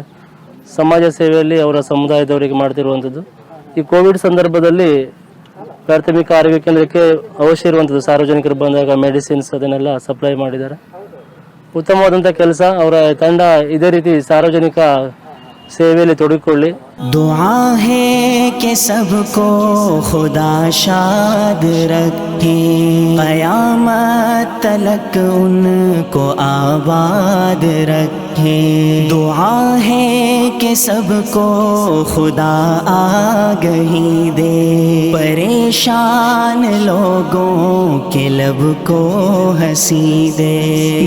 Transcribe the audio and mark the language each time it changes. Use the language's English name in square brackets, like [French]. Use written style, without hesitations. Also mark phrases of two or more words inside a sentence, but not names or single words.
[Kannada] ಸಮಾಜ ಸೇವೆಯಲ್ಲಿ ಅವರ ಸಮುದಾಯದವರಿಗೆ ಮಾಡ್ತಿರುವಂಥದ್ದು. ಈ ಕೋವಿಡ್ ಸಂದರ್ಭದಲ್ಲಿ ಪ್ರಾಥಮಿಕ ಆರೋಗ್ಯ ಕೇಂದ್ರಕ್ಕೆ ಅವಶ್ಯ ಇರುವಂಥದ್ದು ಸಾರ್ವಜನಿಕರು ಬಂದಾಗ ಮೆಡಿಸಿನ್ಸ್ ಅದನ್ನೆಲ್ಲ ಸಪ್ಲೈ ಮಾಡಿದ್ದಾರೆ. ಉತ್ತಮವಾದಂಥ ಕೆಲಸ. ಅವರ ತಂಡ ಇದೇ ರೀತಿ ಸಾರ್ವಜನಿಕ ಸೇವೆಯಲ್ಲಿ ತೊಡಗಿಕೊಳ್ಳಿ. [Urdu] دعا ہے کہ سب کو خدا شاد رکھے، قیامت تلک ان کو آباد رکھے۔ دعا ہے کہ سب کو خدا آگہی دے، پریشان لوگوں کے لب کو ہنسی دے۔